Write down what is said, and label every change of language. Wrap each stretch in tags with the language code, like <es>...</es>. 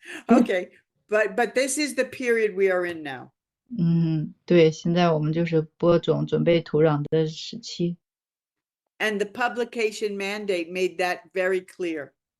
<en>Okay, but this is the period we are in now.</en> <zh>对，现在我们就是播种、准备土壤的时期。</zh> <en>And the publication mandate made that very clear.</en>